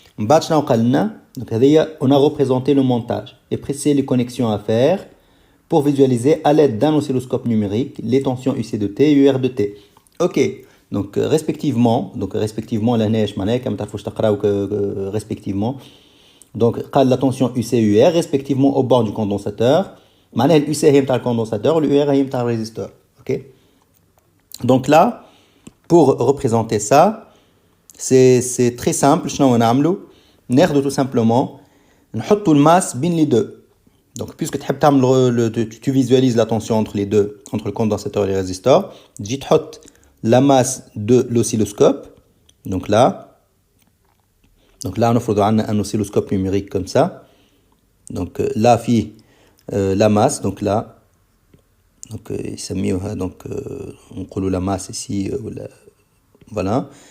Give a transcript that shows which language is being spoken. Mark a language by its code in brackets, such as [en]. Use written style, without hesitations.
[fr] Donc, on a représenté le montage et précisé les connexions à faire pour visualiser à l'aide d'un oscilloscope numérique les tensions UC de T et UR de T. Ok. Donc respectivement la neige respectivement. Donc la tension UC et UR respectivement au bord du condensateur. [ar] معناها الUC هي نتاع الكوندنساتور والUR هي نتاع الريزيستور. [fr] OK. Donc là pour représenter ça c'est très simple. [ar] شنو نعملوا ناخذ [fr] tout simplement [ar] نحطوا الماس بين [fr] les deux. Donc puisque [ar] تحب تعمل [fr] tu visualises la tension entre les deux, entre le condensateur et le résistor, [ar] تجي تحط [fr] la masse de l'oscilloscope. Donc là [ar] نفرضوا عندنا [fr] un oscilloscope numérique comme ça. Donc là [ar] فيه [fr] la masse, donc là, donc [ar] يسميوها [fr] donc [ar] نقولوا [fr] la masse ici, voilà.